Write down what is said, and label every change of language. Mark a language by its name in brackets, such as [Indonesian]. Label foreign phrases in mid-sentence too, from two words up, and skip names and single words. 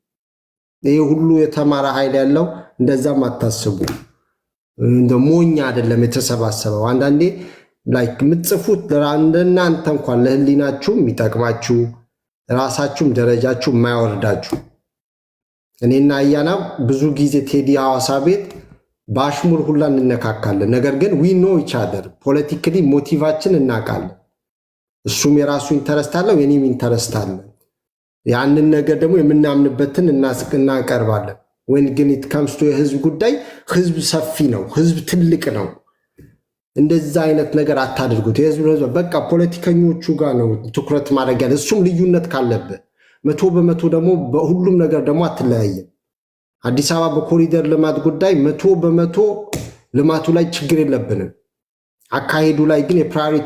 [Amharic] ይሄ ሁሉ የተማረ ኃይል ያለው እንደዛም አታስቡ እንደ ሞኛ አይደለም የተሰባሰበው አንዳንዴ ላይክ ምጽፉት ለእናንተ እንኳን ለህሊናችሁ የሚጠቅማችሁ ራሳችሁም ደረጃችሁ የማያወርዳችሁ እኔና አያና ብዙ ጊዜ ቴዲ ሐዋሳ ቤት ባሽሙር ሁላ እንነካካለን ነገር ግን [English] we know each other politically [Amharic] ሞቲቫችን እናውቃለን እሱም የራሱ ኢንተረስት አለው የኔም ኢንተረስት አለ ያንን ነገር ደግሞ የምናምንበትን እናቀርባለን when ግን [English] it comes to [Amharic] የህዝብ ጉዳይ ህዝብ ሰፊ ነው ህዝብ ትልቅ ነው እንደዛ አይነት ነገር አታድርጉት የህዝብ በቃ ፖለቲከኞቹ ጋር ነው ትኩረት ማድረግ ያለ እሱም ልዩነት ካለበት 100% ደግሞ በሁሉም ነገር ደግሞ አትለያየም አዲስ አበባ በኮሪደር ልማት ጉዳይ 100% ልማቱ ላይ ችግር የለብንም አካሄዱ ላይ ግን የፕራዮሪቲ